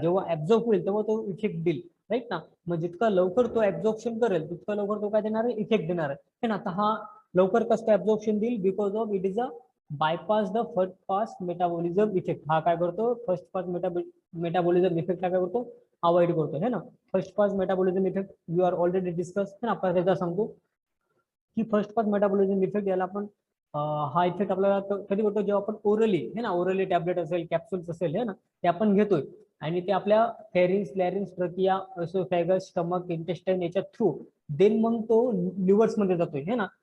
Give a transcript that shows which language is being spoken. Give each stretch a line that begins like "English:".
Marathi: जेव्हा ऍब्झॉर्ब होईल तेव्हा तो इफेक्ट देईल, राईट ना. मग जितका लवकर तो ऍब्झॉर्प्शन करेल तितका लवकर तो काय देणार आहे, इफेक्ट देणार आहे ना. तर हा लवकर कसं ऍब्झॉर्प्शन देईल,
English: Because of it is a bypass the first pass metabolism effect.
Marathi: हा काय करतो, फर्स्ट पास मेटाबॉलिझम इफेक्ट काय करतो, अवॉइड करतो है ना.
English: First pass metabolism effect you are already discuss है ना.
Marathi: आपण त्याचा सांगतो की फर्स्ट पास मेटाबॉलिझम इफेक्ट याला आपण हा इफेक्ट आपल्याला कधी होतो, जेव्हा आपण ओरली है ना, ओरली टॅबलेट असेल, कॅप्सूल्स असेल है ना, ते आपण घेतोय आणि ते आपल्या फेरिन्स, लॅरिन्स, ट्रकिया, एसोफॅगस, स्टमक, इंटेस्टाईन याच्या थ्रू देन मग तो लिव्हर्स मध्ये जातोय है ना.